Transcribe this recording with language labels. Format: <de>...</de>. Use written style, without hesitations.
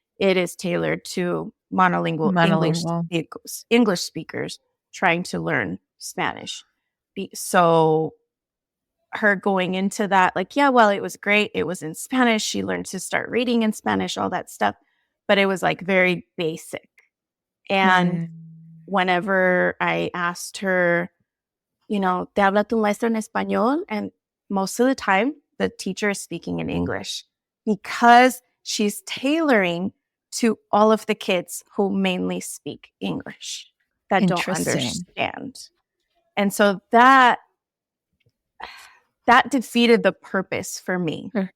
<en>It is tailored to monolingual. English speakers trying to learn Spanish. So her going into that, like, yeah, well, it was great. It was in Spanish. She learned to start reading in Spanish, all that stuff. But it was like very basic. And whenever I asked her, you know,</en> <es>¿te habla tu maestra en español?</es> <en>And most of the time, the teacher is speaking in English because she's tailoring to all of the kids who mainly speak English that don't understand. And so that defeated the purpose for me.</en>